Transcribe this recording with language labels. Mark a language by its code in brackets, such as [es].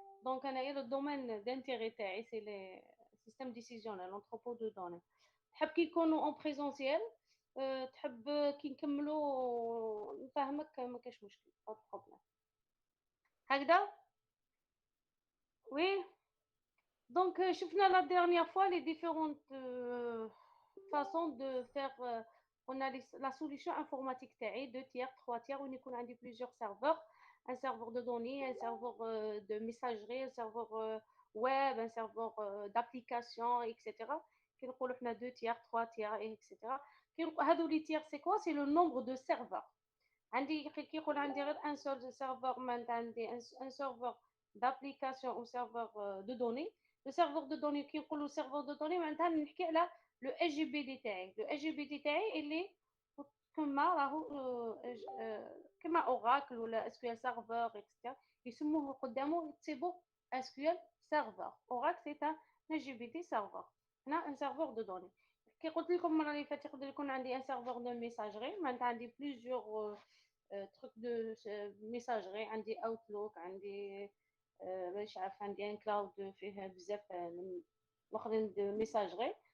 [fr] Donc, le domaine d'intérêt, c'est les systèmes décisionnels, l'entrepôt de données. [ar] تحب كي يكونوا [fr] en présentiel, [ar] تحب كي نكملوا نفهمك ما كاش مشكل [fr] pas de problème. [ar] هكذا؟ [fr] Oui. Donc, [ar] شفنا [fr] la dernière fois les différentes façons de faire. On a la solution informatique [ar] تاعي [fr] 2 tiers 3 tiers où [ar] يكون عندي [fr] plusieurs serveurs, un serveur de données, un serveur de messagerie, un serveur web, un serveur d'application, etc. [ar] كي نقولوا حنا 2 tiers 3 tiers etc. هادو لي [fr] tiers c'est quoi? C'est le nombre de serveurs. [ar] عندي كي يقول عندي غير [fr] un seul serveur [ar] معناتها عندي [fr] un serveur d'application ou serveur de données. Le serveur de données [ar] كي نقولوا [fr] serveur de données [ar] معناتها نحكي على [fr] le SGBD [ar] تاعي. [fr] Le SGBD [ar] تاعي اللي كما راهو كما اوراكل ولا SQL server etc. يسموه قدامه يكتبوا SQL server. [fr] Oracle c'est un SGBD server. [ar] هنا [fr] un serveur de données. [ar] كي قلت لكم المره اللي فاتت يقدر يكون عندي [fr] un serveur de messagerie [ar] معناتها عندي [fr] plusieurs trucs de messagerie. [ar] عندي Outlook, عندي مش عارف عندي [fr] un cloud [ar] فيه بزاف الاخرين [fr] de messagerie.